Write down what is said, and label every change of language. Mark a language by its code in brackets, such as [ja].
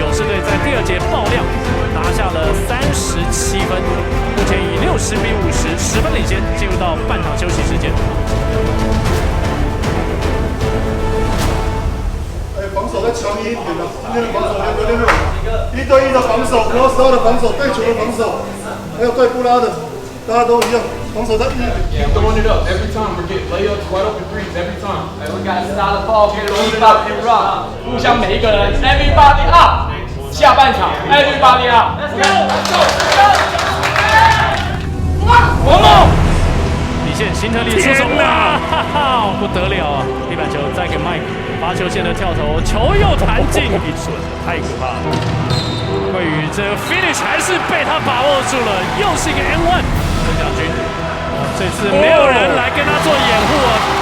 [zh] 勇士队在第2节爆量，拿下了37分，目前以60比50 10分领先，进入到半场休息时间。防守再强硬一点的，今天的防守有点软，1对1的防守，cross out的防守，对球的防守，还有对布拉的。大家都一样，防守在一点。 [en] Yeah, throwing it up every time. We're getting layups, wide open threes every time. Like we got to stop the ball, get it on top, and rock. [zh] 互相每一个人 [en] ，everybody up. [zh] 下半场， [en] everybody up，let's go， [zh] 底线，辛特利出手，哇，不得了啊！地板球再给 Mike， 罚球线的跳投，球又弹进，一准，太可怕了。桂宇这个 finish 还是被他把握住了，又是一个 N1。郑将军，这次没有人来跟他做掩护啊。